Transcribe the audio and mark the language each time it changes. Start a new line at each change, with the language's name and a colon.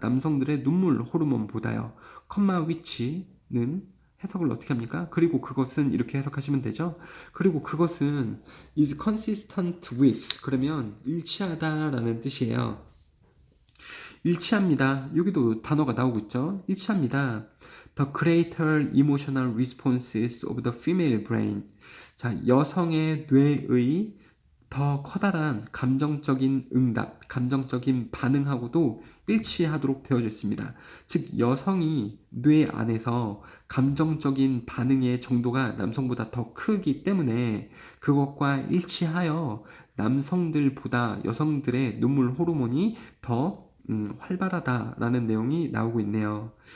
Korean: 남성들의 눈물 호르몬보다요. 컴마 위치는 해석을 어떻게 합니까? 그리고 그것은 이렇게 해석하시면 되죠. 그리고 그것은
English: is consistent with,
Korean: 그러면 일치하다라는 뜻이에요. 일치합니다. 여기도 단어가 나오고 있죠. 일치합니다.
English: The greater emotional responses of the female brain.
Korean: 자, 여성의 뇌의 더 커다란 감정적인 응답, 감정적인 반응하고도 일치하도록 되어져 있습니다. 즉, 여성이 뇌 안에서 감정적인 반응의 정도가 남성보다 더 크기 때문에 그것과 일치하여 남성들보다 여성들의 눈물 호르몬이 더 활발하다라는 내용이 나오고 있네요.